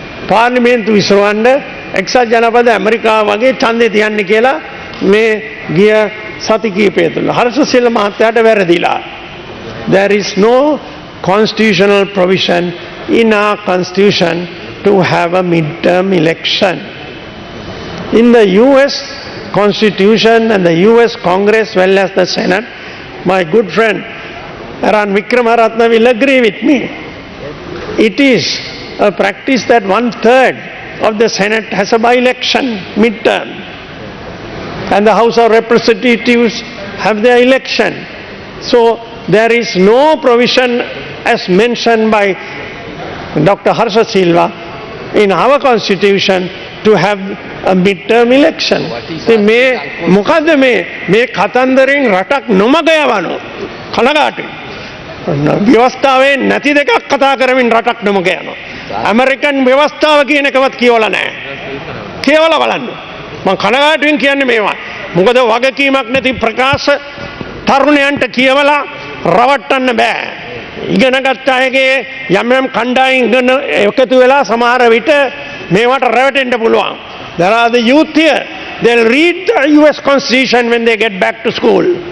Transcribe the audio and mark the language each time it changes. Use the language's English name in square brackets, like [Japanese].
[Sinhala] පාර්ලිමේන්තු විසවන්න එක්සත් ජනපද ඇමරිකාව වගේ ඡන්දේ තියන්න කියලා මේ ගිය සති කීපය තුළ හර්ෂශීල මහත්තයාට වැරදිලා. [English] There is no constitutional provision in our constitution to have a midterm election. In the US Constitution and the US Congress well as the Senate, my good friend Aran Vikramaratna will agree with me. It is a practice that 1/3 of the Senate has a by-election midterm and the House of Representatives have their election. So there is no provision as mentioned by Dr. Harsha Silva in our constitution to have a midterm election. [Sinhala] මේ මොකද්ද මේ කතන්දරෙන් රටක් නොමග යවනු කනගාටුයි. ව්‍යවස්ථාවේ නැති දෙකක් කතා කරමින් රටක් නොමග යනවා. ඇමරිකන් ව්‍යවස්ථාව කියන එකවත් කියවලා නැහැ. කියවලා බලන්න. මම කනගාටුවෙන් කියන්නේ මේවා. මොකද වගකීමක් නැති ප්‍රකාශ තරුණයන්ට කියවලා රවට්ටන්න බෑ. ඉගෙනගත් අයගේ යම් කණ්ඩායම් ඉගෙන එකතු වෙලා සමහර විට මේවට රැවටෙන්න පුළුවන්. [English] There are the youth here. They'll read the US Constitution when they get back to school.